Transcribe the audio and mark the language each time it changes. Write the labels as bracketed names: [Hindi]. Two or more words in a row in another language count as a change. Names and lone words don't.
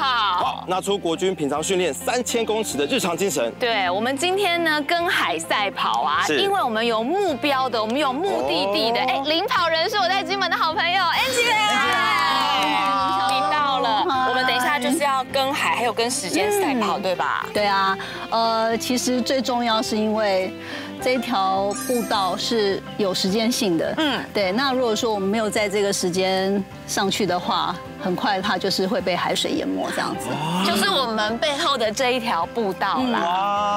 [Chinese] 好，拿出國軍平常訓練3000公尺的日常精神。对，我們今天呢跟海賽跑啊，因為我們有目標的，我們有目的地的。哎，領跑人是我在金門的好朋友 Angie。我們等一下就是要跟海，還有跟時間賽跑，對吧？对啊，其實最重要是因為這條步道是有時間性的，對。那如果說我們沒有在這個時間上去的話，很快它就是會被海水淹沒這樣子。就是我們背後的這一條步道啦。